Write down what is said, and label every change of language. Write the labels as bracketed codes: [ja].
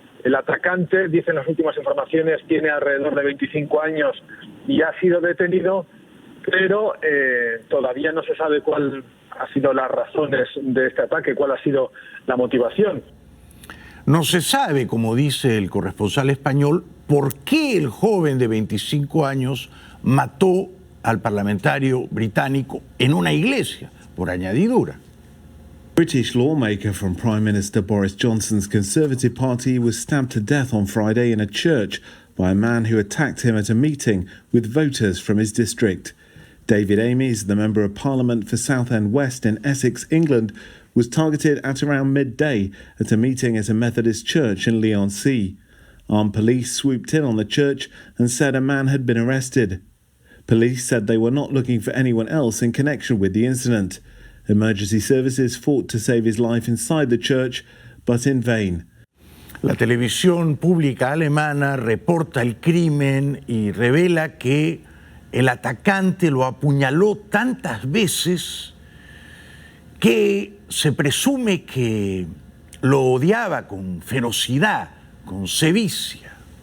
[es] El atacante, dicen las últimas informaciones, tiene alrededor de 25 años y ha sido detenido, pero todavía no se sabe cuál han sido las razones de este ataque, cuál ha sido la motivación. No se sabe, como dice el corresponsal español, por qué el joven de 25 años mató al parlamentario británico en una iglesia, por añadidura. [en] British lawmaker from Prime Minister Boris Johnson's Conservative Party was stabbed to death on Friday in a church by a man who attacked him at a meeting with voters from his district. David Amis, the Member of Parliament for Southend West in Essex, England, was targeted at around midday at a meeting at a Methodist church in Leigh-on-Sea. Armed police swooped in on the church and said a man had been arrested. Police said they were not looking for anyone else in connection with the incident. Emergency services fought to save his life inside the church, but in vain. [es] La televisión pública alemana reporta el crimen y revela que el atacante lo apuñaló tantas veces que se presume que lo odiaba con ferocidad, con sevicia.